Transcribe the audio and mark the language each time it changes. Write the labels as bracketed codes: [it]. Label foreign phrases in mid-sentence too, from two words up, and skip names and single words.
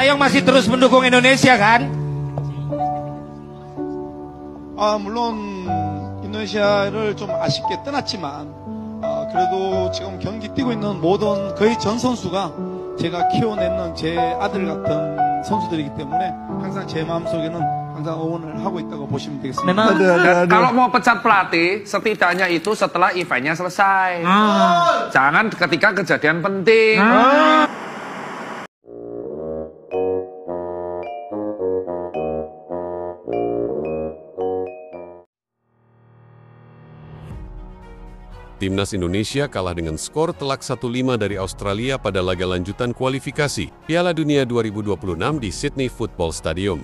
[id] masih terus mendukung Indonesia kan? [ko] 물론 인도네시아를 좀 아쉽게 떠났지만 그래도 지금 경기 뛰고 있는 모든 거의 전 선수가 제가 키워내는 제 아들 같은 선수들이기 때문에 항상 제 마음속에는 항상 응원을 하고 있다고 보시면 되겠습니다. [id] Memang kalau mau pecat pelatih, setidaknya itu setelah eventnya selesai. Jangan ketika kejadian penting. Timnas Indonesia kalah dengan skor telak 1-5 dari Australia pada laga lanjutan kualifikasi Piala Dunia 2026 di Sydney Football Stadium.